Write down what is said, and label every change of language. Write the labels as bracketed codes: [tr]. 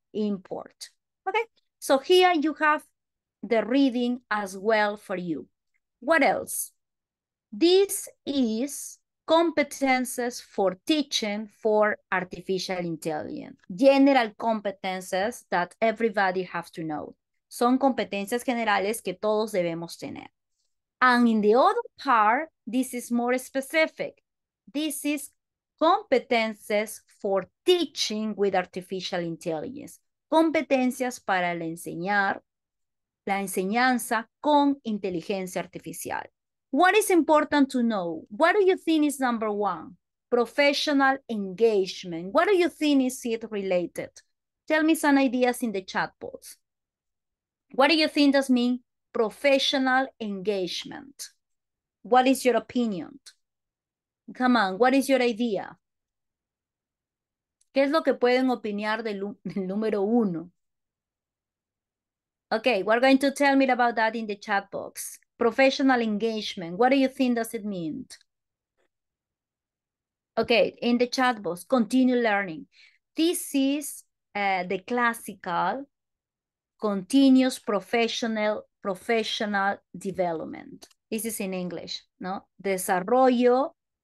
[en] Import, okay? So here you have the reading as well for you. What else? This is competences for teaching for artificial intelligence. General competences that everybody has to know. [es] Son competencias generales que todos debemos tener. [en] And in the other part, this is more specific. This is competences for teaching with artificial intelligence. [es] Competencias para la enseñanza con inteligencia artificial. [en] What is important to know? What do you think is number 1? Professional engagement. What do you think is it related? Tell me some ideas in the chat box. What do you think does mean professional engagement? What is your opinion? Come on, what is your idea? [es] ¿Qué es lo que pueden opinar del número 1? [en] Okay, we're going to tell me about that in the chat box. Professional engagement, what do you think does it mean? Okay, in the chat box, continue learning. This is the classical continuous professional development. This is in English, [es] ¿no? Desarrollo